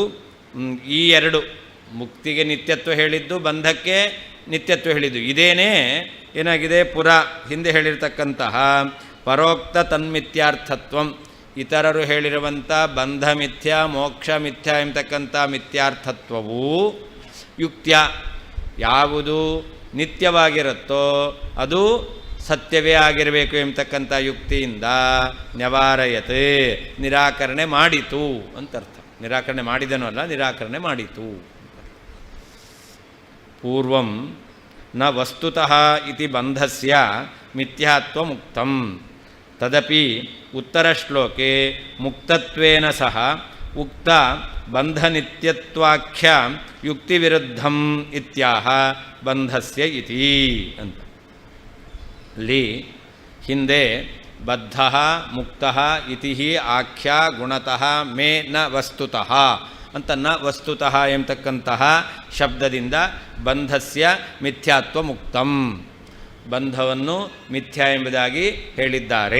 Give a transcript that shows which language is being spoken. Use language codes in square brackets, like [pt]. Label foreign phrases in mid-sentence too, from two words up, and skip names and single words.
[kn] ಈ ಎರಡು, ಮುಕ್ತಿಗೆ ನಿತ್ಯತ್ವ ಹೇಳಿದ್ದು, ಬಂಧಕ್ಕೆ ನಿತ್ಯತ್ವ ಹೇಳಿದ್ದು ಇದೇನೇ ಏನಾಗಿದೆ ಹಿಂದೆ ಹೇಳಿರ್ತಕ್ಕಂತಹ [sa] ಪರೋಕ್ತ ತನ್ಮಿಥ್ಯಾರ್ಥತ್ವಂ, [kn] ಇತರರು ಹೇಳಿರುವಂಥ ಬಂಧ ಮಿಥ್ಯ ಮೋಕ್ಷ ಮಿಥ್ಯ ಎಂಬತಕ್ಕಂಥ ಮಿಥ್ಯಾರ್ಥತ್ವವು ಯುಕ್ತ್ಯ, ಯಾವುದು ನಿತ್ಯವಾಗಿರುತ್ತೋ ಅದು ಸತ್ಯವೇ ಆಗಿರಬೇಕು ಎಂಬತಕ್ಕಂಥ ಯುಕ್ತಿಯಿಂದ ನ್ಯವಾರಯತ್, ನಿರಾಕರಣೆ ಮಾಡಿತು ಅಂತರ್ಥ. ನಿರಾಕರಣೆ ಮಾಡಿದನೂ ಅಲ್ಲ, ನಿರಾಕರಣೆ ಮಾಡಿತು. [sa] ಪೂರ್ವಂ ನ ವಸ್ತುತಃ ಇತಿ ಬಂಧಸ್ಯ ಮಿಥ್ಯಾತ್ವ ಮುಕ್ತಂ, ತದಪಿ ಉತ್ತರಶ್ಲೋಕೆ ಮುಕ್ತತ್ವೇನ ಸಹ ಉಕ್ತ ಬಂಧನಿತ್ಯತ್ವಾಖ್ಯ ಯುಕ್ತಿವಿರುದ್ಧಂ ಇತ್ಯಾಹ ಬಂಧಸ್ಯ ಇತಿ ಅಂತ. [kn] ಅಲ್ಲಿ ಹಿಂದೆ [sa] ಬದ್ಧ ಮುಕ್ತ ಇತಿ ಆಖ್ಯ ಗುಣತಃ ಮೇ ನ ವಸ್ತುತಃ [kn] ಅಂತ [sa] ನ ವಸ್ತುತಃ [kn] ಎಂಬತಕ್ಕಂತಹ ಶಬ್ದದಿಂದ [sa] ಬಂಧಸ್ಯ ಮಿಥ್ಯಾತ್ವ ಮುಕ್ತಂ, [kn] ಬಂಧವನ್ನು ಮಿಥ್ಯಾ ಎಂಬುದಾಗಿ ಹೇಳಿದ್ದಾರೆ.